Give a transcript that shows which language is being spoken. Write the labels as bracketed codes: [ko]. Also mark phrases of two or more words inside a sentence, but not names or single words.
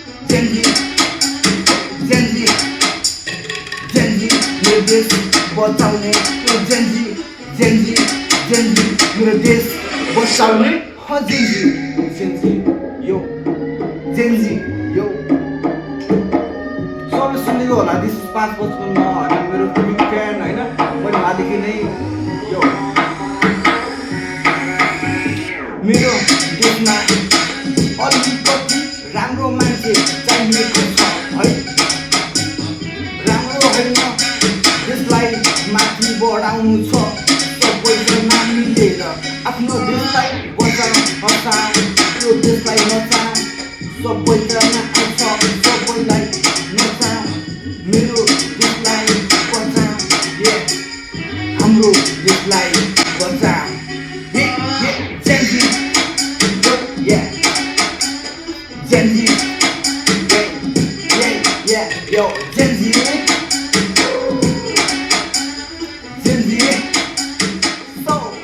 [ne] जेनजी, जेनजी, जेनजी, मेरो देश बचाउने, यो जेनजी, जेनजी, जेनजी, मेरो देश बचाउने, ह, जेनजी, जेनजी, यो, जेनजी, यो। सबले सुनेको होला, [en] this is [ne] पाँच पचपन्न, होइन, मेरो फिल्म फ्यान, होइन, मैले उहाँदेखि नै, यो, मेरो देशमा अलिकति राम्रो मान्छे चाहिएको छ, है। राम्रो होइन, देशलाई माथि बढाउनु छ, सबैजना मिलेर आफ्नो देशलाई बचाउँ, बचाउँ, यो देशलाई बचाउँ, सबैजना आउँछ, सबैलाई नचाउँ, मेरो देशलाई बचाउँ, ये, हाम्रो देशलाई बचाउँ। ये, ये, जेनजी, यो, ये, जेनजी, ये, ये, ये, यो, जेनजी, जेनजी, so